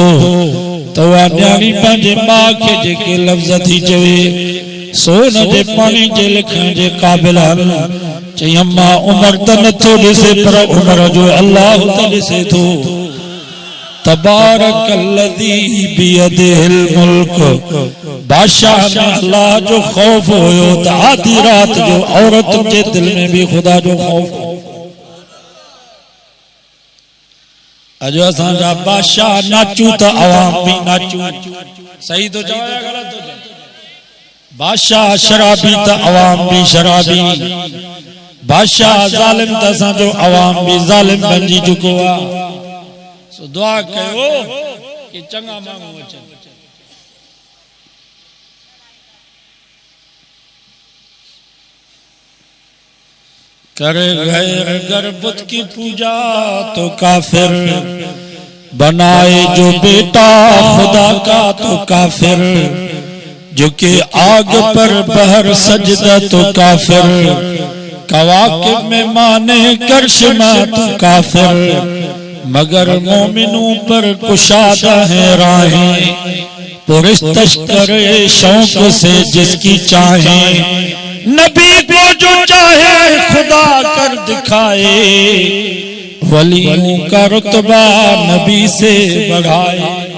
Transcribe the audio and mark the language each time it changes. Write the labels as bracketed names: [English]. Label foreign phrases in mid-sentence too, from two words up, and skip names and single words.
[Sindhi] तो न्याणी पंहिंजे मां खे जेके लफ़्ज़ थी चवे सोन जे पाणी जे लिखण जे क़ाबिल आहिनि। चई अम्मा उमर त नथो ॾिसे पर उमर जो अल्लाह त ॾिसे थो। [Arabic] تبارك الذي بيده الملك. [Sindhi] बादशाह में अल्लाह जो खौफ होयो त आधी रात जो औरत के दिल में भी खुदा जो खौफ हो। अजो असांजा बादशाह नाचू त आवाम भी नाचू। सही तो चवाया गलत तो चवाया? बादशाह शराबी त आवाम भी शराबी। बादशाह जालिम त असांजो आवाम भी जालिम बणजी चुको आहे। सो दुआ कयो कि चंगा माण्हू अचनि। [Urdu] کرے غیر گر بت کی پوجا تو کافر، بنائے جو بیٹا خدا کا تو کافر، جو کہ آگ پر بہر سجدہ تو کافر، کواکب میں مانے کرشمہ تو کافر، مگر مومنوں پر کشادہ ہے راہیں، پرستش کرے شوق سے جس کی چاہے، نبی کو جو چاہے خدا کر دکھائے، ولیوں کا رتبہ نبی سے بڑھائے.